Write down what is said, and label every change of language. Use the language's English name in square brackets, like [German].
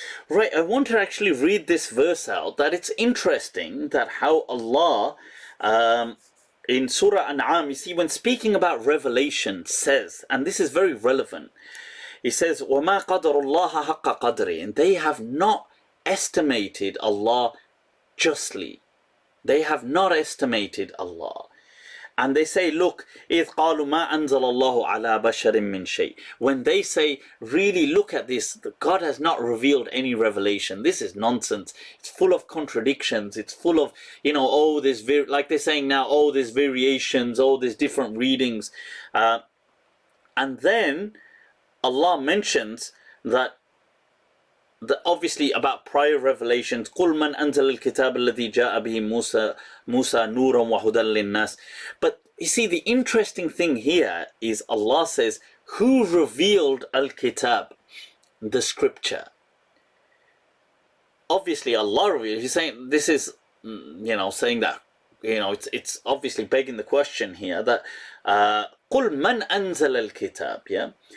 [English] Right, I want to actually read this verse out. That it's interesting that how Allah, in Surah An'am, you see, when speaking about revelation, says, and this is very relevant, he says, [Arabic] وَمَا قَدَرُ اللَّهَ حَقَّ قَدْرِ, [English] and they have not estimated Allah justly. They have not estimated Allah. And they say, look, [Arabic] إِذْ قَالُوا مَا أَنزَلَ اللَّهُ عَلَى بَشَرٍ مِّن شَيْءٍ. [English] When they say, really look at this, God has not revealed any revelation. This is nonsense. It's full of contradictions. It's full of, oh, there's, like they're saying now, oh, there's variations, oh, there's different readings. And then Allah mentions that obviously about prior revelations, [Arabic] قُلْ مَنْ أَنزَلَ الْكِتَابَ الَّذِي جَاءَ بِهِ مُوسَى نُورًا وَهُدًى لِلنَّاسِ. [English] But you see, the interesting thing here is Allah says, who revealed Al-Kitab, the scripture? Obviously Allah revealed. He's saying, this is, saying that, it's obviously begging the question here that, [Arabic] قُلْ مَنْ أَنزَلَ الْكِتَابِ, [English] yeah?